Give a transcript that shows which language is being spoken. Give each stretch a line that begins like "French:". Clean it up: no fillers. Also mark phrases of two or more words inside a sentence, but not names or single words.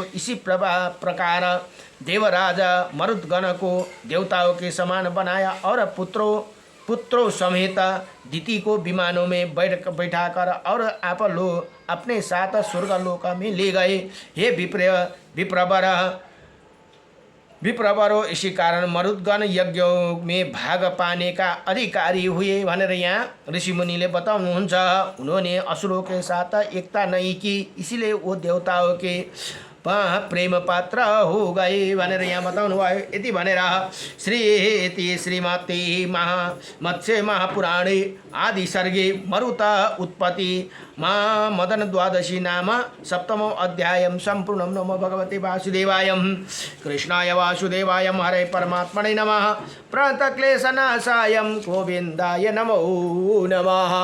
Hindi: इसी प्रकार देवराज मरुदगण को देवताओं के समान बनाया और पुत्रों समेत दीति को विमानों में बैठाकर और आप लोग अपने साथ स्वर्गलोक में ले गए। हे विप्रवरो, इसी कारण मरुदगण यज्ञों में भाग पाने का अधिकारी हुए
Nepali: भनेर यहाँ ऋषि मुनिले बताउनुहुन्छ।
Hindi: उन्होंने असुरों के साथ एकता नहीं की, इसीलिए वो देवताओं के प्रेम पात्र हो गए
Nepali: भनेर यहाँ बताउनु भयो। यति भनेर
Sanskrit: श्रीमती मत्स्य महापुराणे आदि सर्गे मरुत उत्पत्ति मदन द्वादशी नाम 7मो अध्यायं सम्पूर्णं। नमो भगवते वासुदेवाय, कृष्णाय वासुदेवाय, हरे परमात्मने नमः। प्रणतक्लेशनाशाय गोविन्दाय नमो नमः।